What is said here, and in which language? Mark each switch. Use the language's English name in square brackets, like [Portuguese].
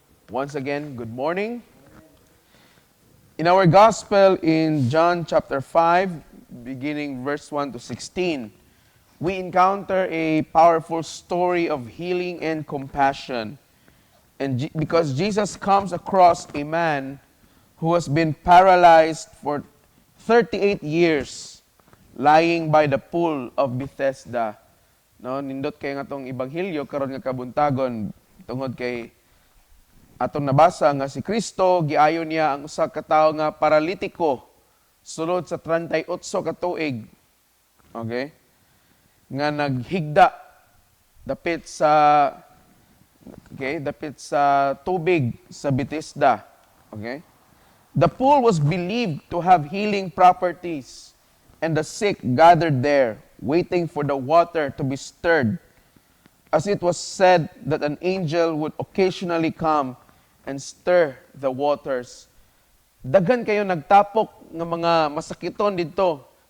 [English] Once again, good morning. In our gospel in John chapter 5, beginning verse 1 to 16, we encounter a powerful story of healing and compassion. And because Jesus comes across a man who has been paralyzed for 38 years, lying by the pool of Bethesda. [Cebuano] No, nindot kay nga tong ebanghelyo karon nga kabuntagon tungod kay atong nabasa nga si Kristo giayon niya ang usa ka tawo nga paralitiko sulod sa 38 ka tuig. Okay? Nga naghigda dapit sa tubig sa Bethesda. Okay? [English] The pool was believed to have healing properties, and the sick gathered there, waiting for the water to be stirred, as it was said that an angel would occasionally come and stir the waters. [Cebuano] Daghan kayo nagtapok ng mga masakiton dito.